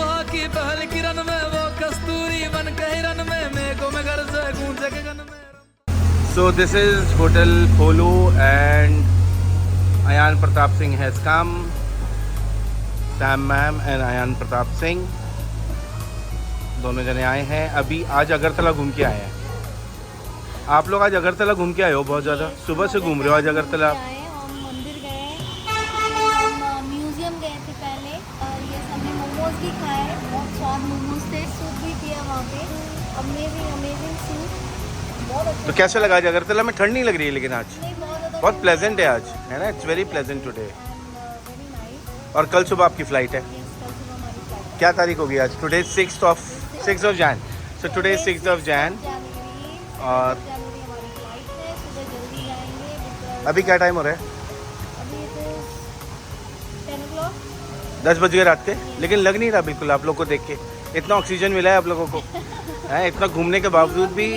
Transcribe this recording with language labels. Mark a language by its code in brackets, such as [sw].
[hi] की पहल किरण में वो कस्तूरी बन के हिरन में मेघों में घर से गूंजे गगन में. [en] So this is Hotel Polo and Ayan Pratap Singh has come. [hi] Sam ma'am and Ayan Pratap Singh दोनों जने आए हैं. अभी आज अगरतला घूम के आए हैं. आप लोग आज अगरतला घूम के आए हो बहुत ज़्यादा. सुबह से घूम रहे हो आज अगरतला. हम मंदिर गए, हम म्यूजियम गए थे पहले, और ये हमने मोमोज भी खाए, बहुत स्वाद मोमोज थे, सूप भी पिया वहाँ पे, अमेजिंग सूप, बहुत अच्छा. तो कैसे लगा आज अगरतला में? ठंड नहीं लग रही है लेकिन आज नहीं, बहुत ज़्यादा बहुत प्लेजेंट है आज, है ना. [en] It's very pleasant today. Very nice. [hi] और कल सुबह आपकी फ़्लाइट है. कल सुबह हमारी फ्लाइट. क्या तारीख होगी आज? [en] Today 6th of Jan. So today is 6th of Jan. और [hi] जनवरी हमारी फ्लाइट है, सुबह जल्दी जाएंगे. [en] because [hi] अभी क्या टाइम हो रहा है? अभी तो 10 o'clock. 10 बज गए रात के. लेकिन लग नहीं रहा बिल्कुल आप लोग को देख के. इतना ऑक्सीजन मिला है आप लोगों को, है इतना घूमने के बावजूद भी.